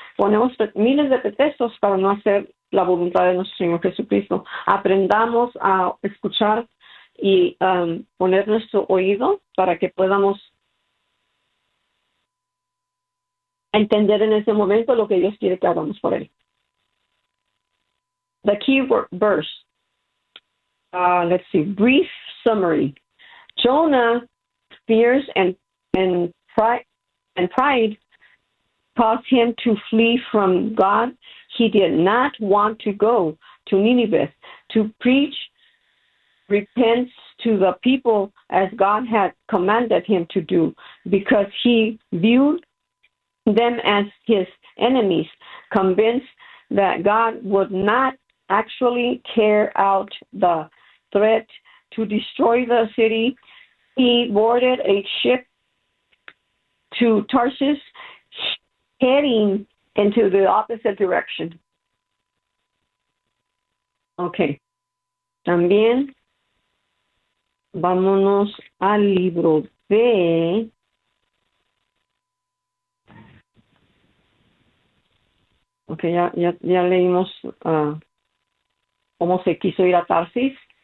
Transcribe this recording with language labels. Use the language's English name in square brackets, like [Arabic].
[Spanish] Ponemos miles de pretextos para no hacer la voluntad de nuestro Señor Jesucristo. Aprendamos a escuchar y poner nuestro oído para que podamos entender en ese momento lo que Dios quiere que hagamos por él. [English] The key verse. Let's see. Brief summary. Jonah, fears and pride caused him to flee from God. He did not want to go to Nineveh to preach repentance to the people as God had commanded him to do, because he viewed them as his enemies, convinced that God would not actually carry out the threat to destroy the city. He boarded a ship to Tarshish, heading into the opposite direction. Okay. [Spanish] También vámonos al libro de okay, ya leímos cómo se quiso ir a Tarsis.